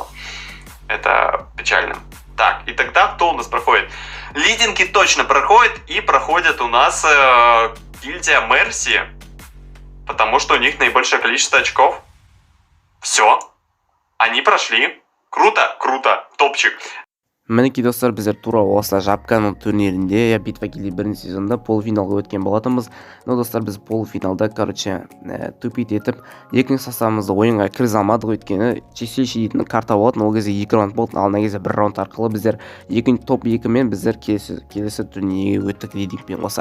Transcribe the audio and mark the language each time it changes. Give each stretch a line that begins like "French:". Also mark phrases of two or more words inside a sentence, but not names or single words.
Russian: Это печально. Так, и тогда кто у нас проходит? Лидинги точно проходят. И проходят у нас гильдия Мерси. Потому что у них наибольшее количество очков. Все. Они прошли. Круто, круто, топчик.
Kazakh: Мінекей достар, біздер тура осылай жапканың турнирінде
Russian: битва гильдия
Kazakh: бірінші сезонда полуфиналға өткен болатынбыз. Но достар, біз полуфиналда, короче, тупит етіп, екінші составымызды ойынға кіргізе алмадық, өйткені чистилище дейтін карта болатын, ол кезде 2 раунд болды, ал мына кезде 1 раунд арқылы біздер топ 2 мен біздер келесі турнирге өттік лидингпен қоса.